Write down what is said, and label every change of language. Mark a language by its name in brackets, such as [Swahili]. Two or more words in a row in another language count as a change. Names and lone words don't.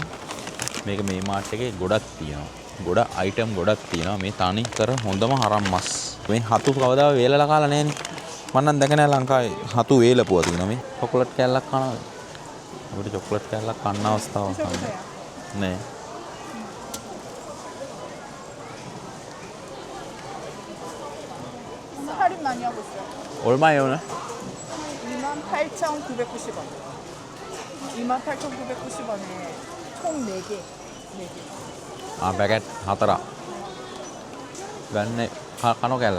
[Sinhala] මේක මේ මාට් එකේ ගොඩක් තියෙනවා. ගොඩ අයිටම් ගොඩක් තියෙනවා. මේ තනි කර හොඳම හරම් මස්. මේ හතු කවදා වේලලා කාලා නැහනේ. මම නම් දැක නැහැ ලංකාවේ හතු වේලපුවා තියෙනවා මේ. චොක්ලට් කෑල්ලක් කනවා. අපිට චොක්ලට් කෑල්ලක් කන්න අවස්ථාවක් නැහැ. [Korean] 할인 많이 하고 있어요. 얼마예요 오늘? 28,990원. 28,990원에 총 4개. 4개. [Sinhala] ආ පැකට් 4ක්. ගන්න කනෝ කෑල්ල.